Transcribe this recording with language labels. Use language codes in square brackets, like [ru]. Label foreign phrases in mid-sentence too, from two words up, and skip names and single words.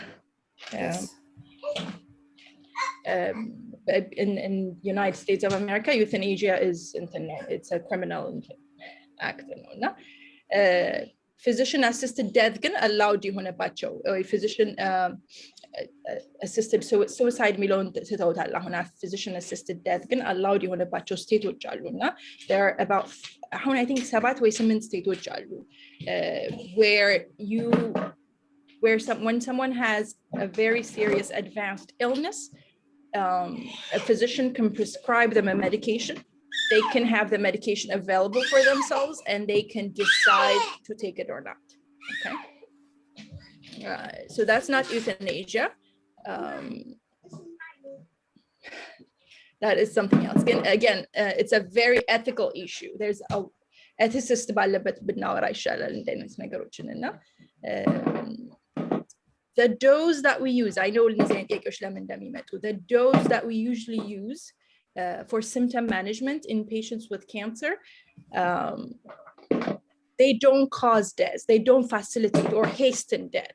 [en] In United States of America, euthanasia is it's a criminal act. physician assisted death ግን allowed የሆነባቸው physician assisted suicide [am] ሚለውን ትተውታል አሁን [en] physician assisted death ግን allowed [am] የሆነባቸው ስቴቶች አሉና [en] there are about አሁን I think 7 [am] ወይ 8 ስቴቶች አሉ [en] when someone has a very serious advanced illness a physician can prescribe them a medication. They can have the medication available for themselves and they can decide to take it or not. Okay. So that's not euthanasia. That is something else. Again, it's a very ethical issue. There's a ethicist [am] ባለበት ብናወራ ይሻላል እንደነስ ነገሮችን እና [en] the dose that we use, I know the dose that we usually use for symptom management in patients with cancer, they don't cause death, they don't facilitate or hasten death.